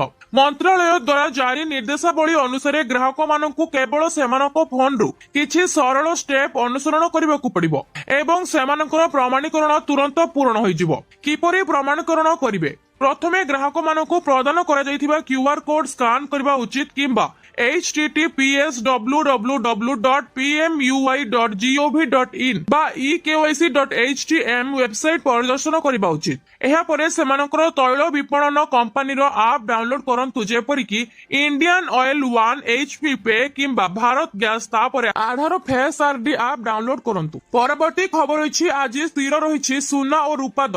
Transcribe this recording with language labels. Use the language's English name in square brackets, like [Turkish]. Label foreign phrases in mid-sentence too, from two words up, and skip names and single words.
[Odia] ମନ୍ତ୍ରାଳୟ ଦ୍ୱାରା ଜାରି ନିର୍ଦ୍ଦେଶାବଳୀ ଅନୁସାରେ ଗ୍ରାହକମାନଙ୍କୁ କେବଳ ସେମାନଙ୍କ ଫୋନରୁ କିଛି ସରଳ ଷ୍ଟେପ୍ ଅନୁସରଣ କରିବାକୁ ପଡିବ ଏବଂ ସେମାନଙ୍କର ପ୍ରମାଣୀକରଣ ତୁରନ୍ତ ପୂରଣ ହୋଇଯିବ। କିପରି ପ୍ରମାଣୀକରଣ କରିବେ? ପ୍ରଥମେ ଗ୍ରାହକମାନଙ୍କୁ ପ୍ରଦାନ କରାଯାଇଥିବା କ୍ୟୁଆର କୋଡ ସ୍କାନ କରିବା ଉଚିତ କିମ୍ବା https://www.pmui.gov.in ବା ekyc.htm ୱେବସାଇଟ ପରିଦର୍ଶନ କରିବା ଉଚିତ। ଏହାପରେ ସେମାନଙ୍କର ତୈଳ ବିପଣନ କମ୍ପାନୀର ଆପ୍ ଡାଉନଲୋଡ କରନ୍ତୁ ଯେପରିକି ଇଣ୍ଡିଆନ ଅଏଲ 1 HP ପେ କିମ୍ବା ଭାରତ ଗ୍ୟାସ। ତାପରେ ଆଧାର ଫେସ୍ ଆରଡି ଆପ୍ ଡାଉନଲୋଡ କରନ୍ତୁ। ପରବର୍ତ୍ତୀ ଖବର ଅଛି ଆଜି ସ୍ଥିର ରହିଛି ସୁନା ଓ ରୂପା ଦର।